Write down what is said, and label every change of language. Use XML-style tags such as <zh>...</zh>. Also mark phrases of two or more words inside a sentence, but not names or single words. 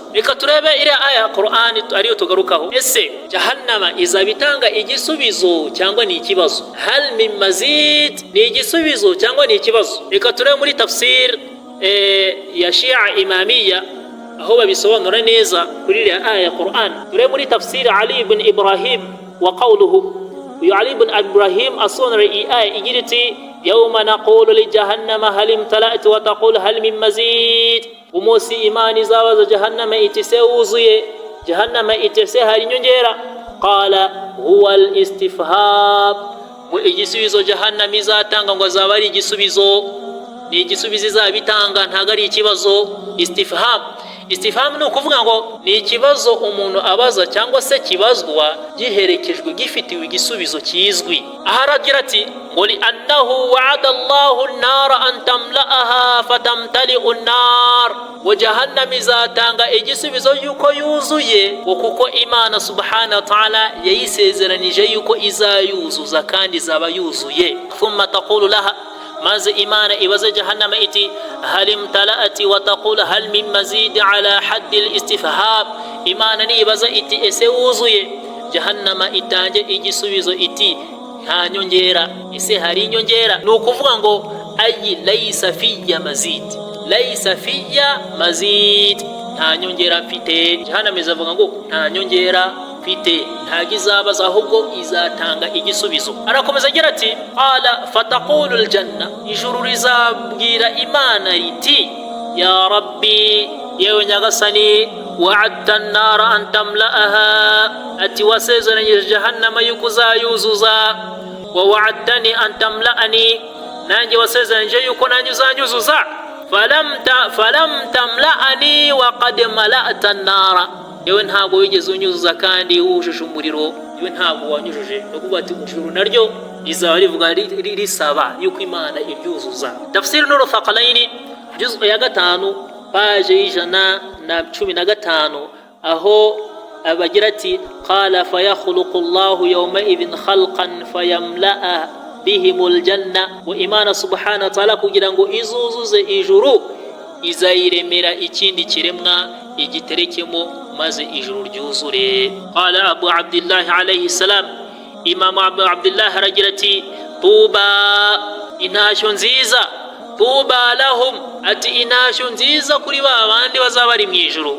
<rw>Reka turebe iriya aya ya Qur'an ariyo tugarukaho. Ese jahannama izabitanga igisubizo cyangwa ni ikibazo?</rw> <ar>Hal min mazid</ar> <rw>ni igisubizo cyangwa ni ikibazo? Reka turebe muri tafsir ya Shia Imamiyya aho babisobanura neza kuri iriya aya ya Qur'an. Turebe muri tafsir Ali ibn Ibrahim</rw> <ar>wa qawluhu.</ar> <rw>Uyu Ali ibn Ibrahim asobanura iyi aya igira iti</rw> <ar>يوم نقول لجهنم هل امتلأت وتقول هل من مزيد.</ar> <rw>Umunsi Imana izabaza jahannama iti se wuzuye, jahannama iti se hari inyongera?</rw> <ar>قال هو الاستفهام.</ar> <rw>Ngo igisubizo jahannama izatanga ngo azaba ari igisubizo, ni igisubizo izabitanga, ntago ari ikibazo. Istifham, istifham ni ukuvuga ngo ni ikibazo umuntu abaza cyangwa se kibazwa giherekejwe gifitiwe igisubizo kizwi. Aha aragira ati ngo</rw> <ar>لأنه وعد الله النار أن تملأها فتمتلئ النار.</ar> <rw>Wa jahannam izatanga igisubizo yuko yuzuye, kuko Imana</rw> <ar>subhanahu wa ta'ala</ar> <rw>yayisezeranije yuko izayuzuza kandi izaba yuzuye.</rw> <ar>ثم تقول لها,</ar> <rw>maze Imana ibaza jahannama iti</rw> <ar>هل امتلأت وتقول هل من مزيد على حد الاستفهام.</ar> <rw>Imana ni ibaza iti ese wuzuye, jahannama itange igisubizo iti nta nyongera. Ese hari inyongera? Ni ukuvuga ngo</rw> <ar>ayi laysa fiyya mazid,</ar> <rw>laysa fiyya mazid, nta nyongera mfite. Jahannama izavuga ngo nta nyongera mfite, ntago izabaza ahubwo izatanga igisubizo. Arakomeza agira ati</rw> <ar>qala fataqulu aljanna,</ar> <rw>ijuru rizabwira Imana riti</rw> <ar>ya rabbi,</ar> <rw>yewe nyagasani,</rw> <ar>wa'adta an-nara an tamla'aha,</ar> <rw>ati wasezeranyije jahannama yuko uzayuzuza,</rw> <ar>wa wa'adtani an tamla'ani,</ar> <rw>nanjye wasezeranyije yuko nanjye uzanyuzuza.</rw> <ar>فلم تملأني وقد ملأت النار,</ar> <rw>yewe ntabwo wigeze unyuzuza kandi wujuje umuriro, yewe ntabwo wanyujuje. no kuvuga ati ijuru naryo rizaba rivuga risaba yuko Imana ibyuzuza.</rw> <ar>Tafsir Nur Thaqalaini juz'u ya 5 page 115</ar> <rw>aho abagira ati</rw> <ar>قال فيخلق الله يومئذ خلقا فيملأ بهم الجنة.</ar> <rw>wa Imana</rw> <ar>subhanahu wa ta'ala</ar> <rw>kugira ngo izuzuze ijuru izayiremera ikindi kiremwa igiterekemo maze ijuru ryuzure.</rw> <ar>Qala Abu Abdullah alayhi salam,</ar> <rw>Imam Abu Abdullah aragira ati tuba, intashyo nziza,</rw> <ar>tuba lahum,</ar> <rw>ati intashyo nziza kuri ba bandi bazaba bari mu ijuru.</rw>